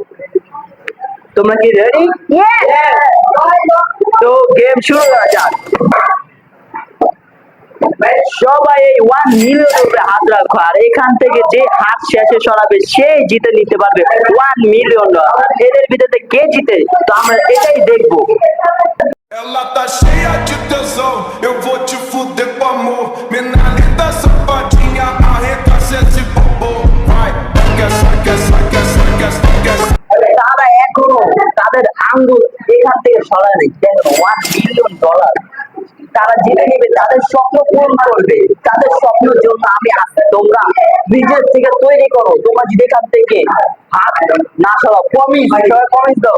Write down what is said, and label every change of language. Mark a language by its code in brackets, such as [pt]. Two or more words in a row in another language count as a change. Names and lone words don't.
[bn] তোমরা কি রেডি? তো গেম শুরু করা যাক। সবাই এই $1 million উপরে হাত রাখো, আর এখান থেকে যে হাত শেষে সরাবে সেই জিতে নিতে পারবে $1 million। আর এদের ভিতরে কে জিতে তো আমরা এটাই দেখবো। [pt] Ela tá cheia de tesão, eu vou te fuder com amor. Menina safadinha, arregaça esse bobo. Vai, [bn] তারা এখনো তাদের আঙ্গুল এখান থেকে সরায় নেই। দেখো $1 million তারা জিতে নেবে, তাদের স্বপ্ন পূরণ করবে। তাদের স্বপ্নের জন্য আমি আছি। তোমরা নিজের থেকে তৈরি করো। তোমরা যদি এখান থেকে হাত না সরাও, প্রমিস, সবাই প্রমিস দাও।